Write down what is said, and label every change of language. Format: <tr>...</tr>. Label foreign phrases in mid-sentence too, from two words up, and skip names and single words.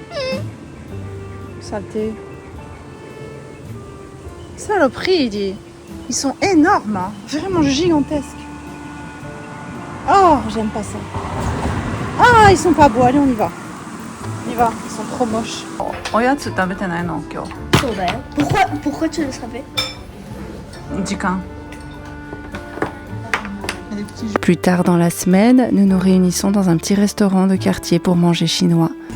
<fr>Saleté. Saloperie, il dit. Ils sont énormes, hein. Vraiment gigantesques. Oh, j'aime pas ça. Ah, ils sont pas beaux, allez on y va. On y va, ils sont trop moches.</fr> <ja>おやつ食べてないの、今日.</ja> <fr>Pourquoi tu le savais?</fr> <ja>Jikan.</ja> <fr>Plus tard dans la semaine, nous nous réunissons dans un petit restaurant de quartier pour manger chinois.</fr>